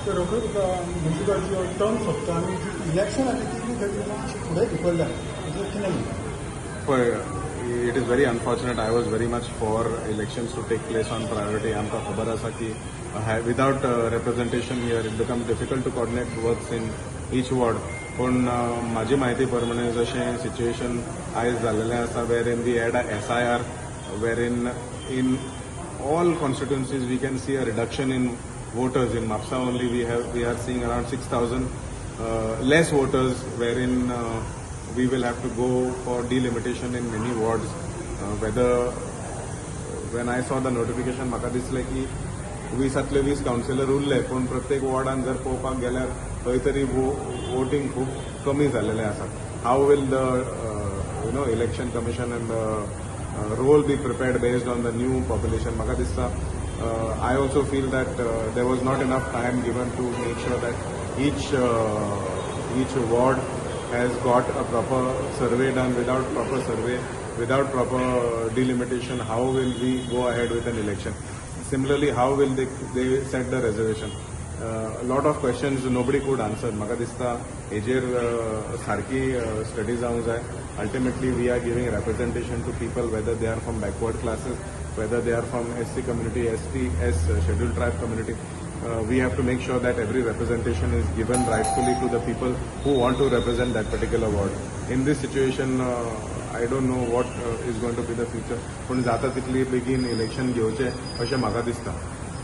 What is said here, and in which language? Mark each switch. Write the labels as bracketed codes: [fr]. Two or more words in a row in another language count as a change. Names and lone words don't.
[kok] तर रोखड तुका म्हणजे जो टर्म सोंपता आनी जी इलेक्शन आनी ती खातीर मातशी फुडें धुकल्ल्या म्हणजे कितें म्हणटा [en] It is very unfortunate. I was very much for elections to take place on priority. [kok] आमकां खबर आसा की [en] without representation here it becomes difficult to coordinate works in each ward. [kok] पूण म्हाजी म्हायती प्रमाणे जशें सिच्युएशन आयज जाल्लेलें आसा [en] wherein we had a SIR wherein in all constituencies we can see a reduction in voters. In Mapsa only we are seeing around 6,000 less voters wherein we will have to go for delimitation in many wards. When I saw the notification, [kok] म्हाका दिसलें की 20 कावन्सिलर उरले पूण प्रत्येक वॉर्डान जर पळोवपाक गेल्यार खंय तरी वोटींग खूब कमी जाल्लेलें आसा. [en] how will the election commission and the roll be prepared based on the new population. [kok] म्हाका दिसता [en] I also feel that there was not enough time given to make sure that each ward has got a proper survey done. Without proper survey, without proper delimitation, how will we go ahead with an election? Similarly, how will they set the reservation? A lot of questions nobody could answer. [kok] म्हाका दिसता हेजेर सारकी स्टडी जावंक जाय. [en] Ultimately, we are giving representation to people, whether they are from backward classes, whether they are from SC community, scheduled tribe community. We have to make sure that every representation is given rightfully to the people who want to represent that particular ward. In this situation, I don't know what is going to be the future. [kok] पण जाता तितली बेगीन इलेक्शन घेवचें अशें म्हाका दिसता.